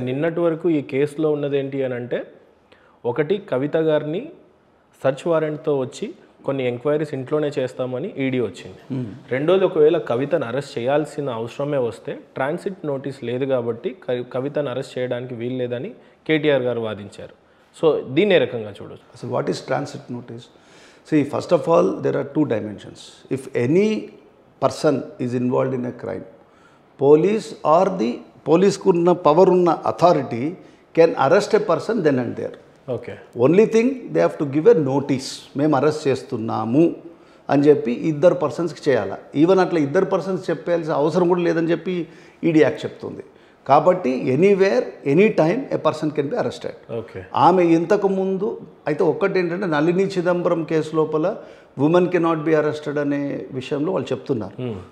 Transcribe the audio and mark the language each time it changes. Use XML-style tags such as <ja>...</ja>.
<te>నిన్నటి వరకు ఈ కేసులో ఉన్నది ఏంటి అని అంటే, ఒకటి కవిత గారిని సర్చ్ వారెంట్తో వచ్చి కొన్ని ఎంక్వైరీస్ ఇంట్లోనే చేస్తామని ఈడీ వచ్చింది. రెండోది, ఒకవేళ కవితను అరెస్ట్ చేయాల్సిన అవసరమే వస్తే ట్రాన్సిట్ నోటీస్ లేదు కాబట్టి కవితను అరెస్ట్ చేయడానికి వీలు లేదని కేటీఆర్ గారు వాదించారు. సో దీన్ని ఏ రకంగా చూడొచ్చు?</te> <en>అసలు what is transit notice? See, first of all, there are two dimensions. If any person is involved in a crime, police or the police</en> <te>kunna power unna</te> <en>authority can arrest a person then and there. Okay. Only thing they have to give a notice.</en> <te>Mem arrest చేస్తున్నాము అని చెప్పి ఇద్దరు పర్సన్స్కి చేయాలి. Even అట్లా ఇద్దరు persons చెప్పాల్సిన అవసరం కూడా లేదని చెప్పి ఈడీ యాక్ట్ చెప్తుంది.</te> <en>కాబట్టి anywhere any time a person can be arrested. Okay.</en> <te>ఆమె ఇంతకు ముందు అయితే ఒక్కటి ఏంటంటే నళిని చిదంబరం కేసు లోపల</te> <en>women can not be arrested</en> <te>అనే విషయంలో వాళ్ళు చెప్తున్నారు.</te>